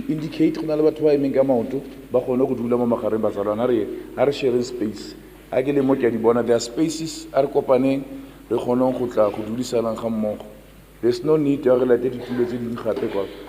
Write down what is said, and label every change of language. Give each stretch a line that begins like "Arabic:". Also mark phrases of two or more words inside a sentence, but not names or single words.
Tswana: Indicate go na le batho ba emeng ka maoto ba gone go dula mo magareng ba tsalwana re
English: sharing space.
Tswana: A ke le mo ke di bona
English: there are spaces
Tswana: a re kopaneng re gone go tla go dulisana ga mmogo.
English: There's no need
Tswana: ya re late ditulo tse ding gape kwa.